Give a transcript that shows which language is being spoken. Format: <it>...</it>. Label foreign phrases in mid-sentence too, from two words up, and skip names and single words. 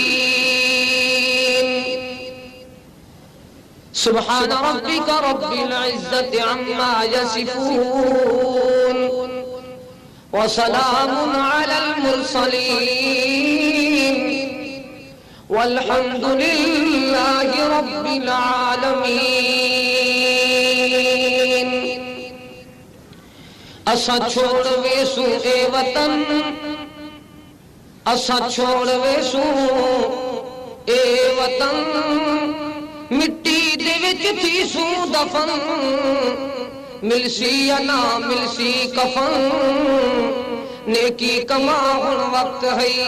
<ar>سبحان ربك رب العزة عما يصفون وسلام على المرسلين والحمد لله رب العالمين۔</ar> <skr>اساں چھوڑ ویسوں اے وطن، اساں چھوڑ ویسوں اے وطن، مٹی دے وچ تھی سو دفن، ملسی یا نہ ملسی کفن، نیکی کماؤن وقت ہے،</skr>